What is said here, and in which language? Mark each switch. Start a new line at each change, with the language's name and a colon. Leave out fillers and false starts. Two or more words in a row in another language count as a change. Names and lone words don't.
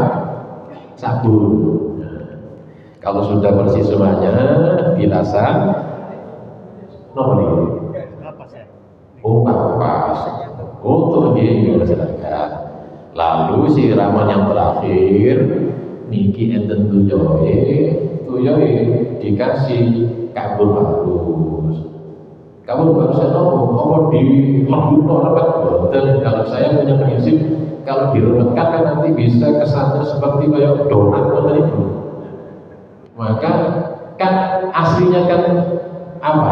Indonesian: Sabun. Nah, kalau sudah bersih semuanya, bilasan. Nomor ini. Oh, kapas. Untuk silakan. Lalu siraman yang terakhir,
Javanese: niki enten tuyoe
Indonesian: dikasih kabur barus.
Javanese: Kabur barusnya nopo di lembut rapat boten.
Indonesian: Kalau saya punya prinsip, kalau dirembetkan kan nanti bisa kesannya seperti kayak donat itu. Maka kan aslinya kan apa?